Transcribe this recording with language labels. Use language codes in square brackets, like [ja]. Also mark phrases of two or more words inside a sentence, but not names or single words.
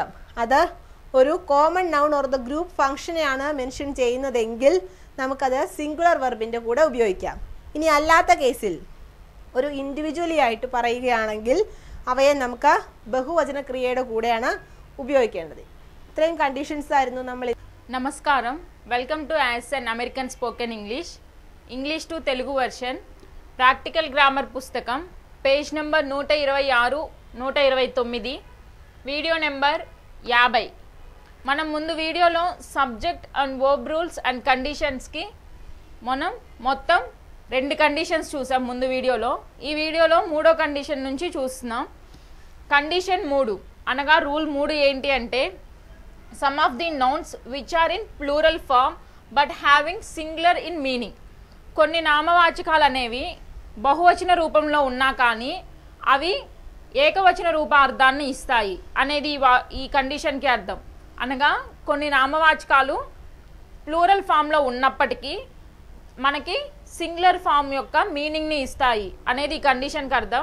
[ml] അത് ഒരു [en] common noun or the group functionനെയാണ് [ml] മെൻഷൻ ചെയ്യുന്നതെങ്കിൽ നമുക്കത് [en] singular verbിന്റെ [ml] കൂടെ ഉപയോഗിക്കാം. ഇനി അല്ലാത്ത കേസിൽ ഒരു ഇൻഡിവിജ്വലി ആയിട്ട് പറയുകയാണെങ്കിൽ അവയെ നമുക്ക് ബഹുവചന ക്രിയയുടെ കൂടെയാണ് ഉപയോഗിക്കേണ്ടത്. ഇത്രയും കണ്ടീഷൻസ് ആയിരുന്നു നമ്മൾ. [en] നമസ്കാരം, welcome to us an American spoken English to Telugu version practical grammar పుస్తకం page number 126, 129, video number 50. [te] మనం ముందు వీడియోలో [en] subject and verb rules and conditionsకి [te] మనం మొత్తం 2 కండిషన్స్ చూసాం ముందు వీడియోలో. ఈ వీడియోలో 3వ కండిషన్ నుంచి చూస్తున్నాం. కండిషన్ 3 అనగా రూల్ 3 ఏంటి అంటే [en] some of the nouns which are in plural form but having singular in meaning. [te] కొన్ని నామవాచకాలు అనేవి బహువచన రూపంలో ఉన్నా కానీ అవి ఏకవచన రూపార్థాన్ని ఇస్తాయి అనేది ఈ కండిషన్కి అర్థం. అనగా కొన్ని నామవాచకాలు [en] plural formలో [te] ఉన్నప్పటికీ మనకి [en] singular form [te] యొక్క మీనింగ్ని ఇస్తాయి అనేది ఈ కండిషన్కి అర్థం.